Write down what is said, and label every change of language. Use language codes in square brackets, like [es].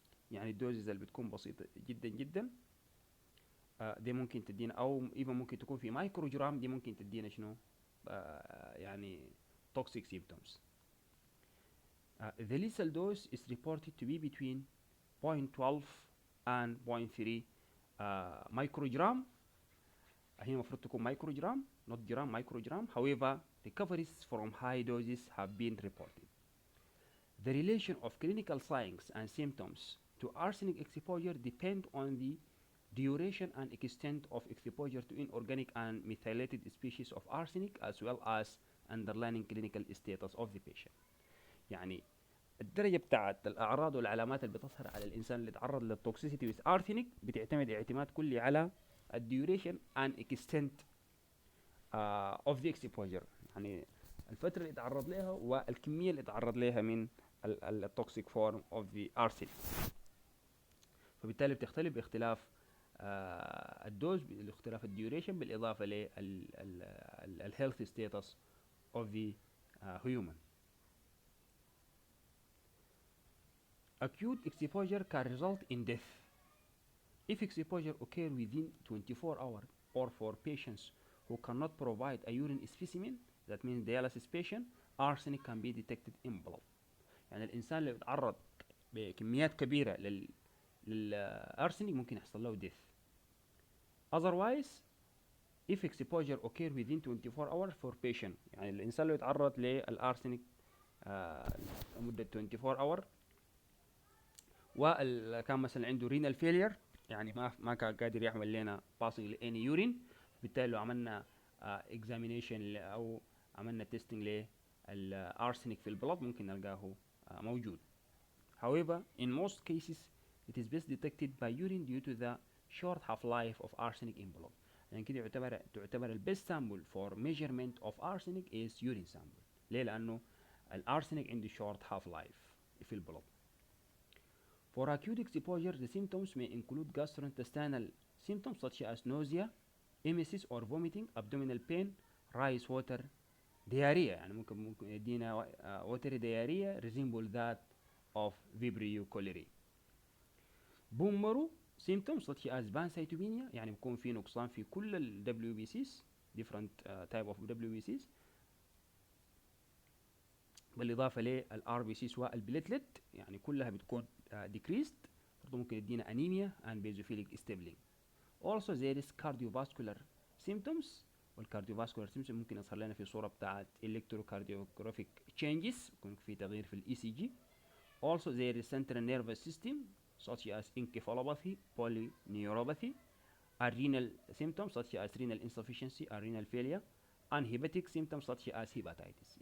[ar] يعني الدوزز اللي بتكون بسيطة جدا جدا دي ممكن تدينا، او ايفن ممكن تكون في مايكرو جرام، دي ممكن تدينا شنو يعني [en] toxic symptoms. The lethal dose is reported to be between 0.12 and 0.3 microgram. [ar] هي المفروض تكون مايكروجرام [en] not gram microgram. However, recoveries from high doses have been reported. The relation of clinical signs and symptoms to arsenic exposure depend on the duration and extent of exposure to inorganic and methylated species of arsenic as well as underlying clinical status of the patient. [ar] يعني الدرجة بتاعت الأعراض والعلامات اللي بتظهر على الإنسان اللي تعرض للتوكسيسيتي [en] with arsenic [ar] بتعتمد اعتماد كلي على الديوريشن [en] and extent of the exposure، [ar] يعني الفترة اللي تعرض لها والكمية اللي تعرض لها من التوكسيك فورم اوف ذا arsenic. فبالتالي بتختلف باختلاف الدوز، باختلاف الديوريشن، بالاضافه للهيلث ستاتس اوف ذا human. [en] Acute exposure can result in death if exposure occur within 24 hours or for patients who cannot provide a urine specimen, that means dialysis patient, arsenic can be detected in blood. [ar] يعني الانسان اللي بيتعرض بكميات كبيره للارسنيك ممكن يحصل له death. [en] Otherwise, if exposure occur within 24 hours for patient، [ar] يعني الانسان اللي يتعرض للارسنيك لمده 24 اور وكان مثلا عنده [en] renal failure، [ar] يعني ما كان قادر يعمل لنا [en] passing any urine، [ar] بالتالي لو عملنا examination او عملنا testing للارسنيك في البلد ممكن نلقاه موجود. [en] However, in most cases it is best detected by urine due to the short half-life of arsenic in blood. [ar] يعني كده تعتبر البيست [en] sample for measurement of arsenic is urine sample. [ar] ليه؟ لأنه الارسنيك عنده [en] short half-life [ar] في البلد. [en] For acute exposure, the symptoms may include gastrointestinal symptoms such as nausea, emesis or vomiting, abdominal pain, rice water, diarrhea. [ar] يعني ممكن يدينا [en] watery diarrhea resemble that of Vibrio cholerae. Bone marrow symptoms such as pancytopenia، [ar] يعني بيكون في نقصان في كل ال WBCs [en] different type of WBCs، [ar] بالإضافة لل RBCs والبليتلت يعني كلها بتكون decreased. برضو ممكن يدينا [en] anemia and basophilic stippling. Also there is cardiovascular symptoms، [ar] وال [en] cardiovascular symptoms [ar] ممكن يظهر لنا في صورة بتاعت [en] electrocardiographic changes، [ar] يكون في تغيير في ال ECG. [en] Also there is central nervous system such as encephalopathy, polyneuropathy, and renal symptoms such as renal insufficiency and renal failure, and hepatic symptoms such as hepatitis.